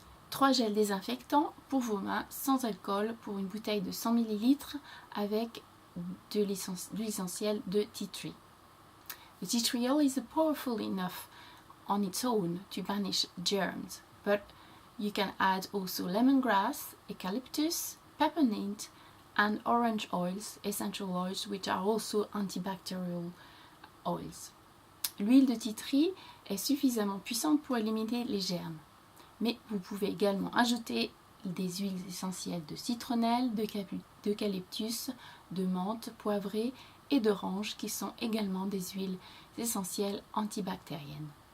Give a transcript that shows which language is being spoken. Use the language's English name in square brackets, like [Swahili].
[French] 3 gels désinfectants pour vos mains sans alcool pour une bouteille de 100 ml avec de l'huile essentielle de tea tree. [English] The tea tree oil is powerful enough on its own to banish germs, but you can add also lemongrass, eucalyptus, peppermint and orange oils, essential oils which are also antibacterial oils. [French] L'huile de tea tree est suffisamment puissante pour éliminer les germes, mais vous pouvez également ajouter des huiles essentielles de citronnelle, d'eucalyptus, de menthe, poivrée et d'orange qui sont également des huiles essentielles antibactériennes.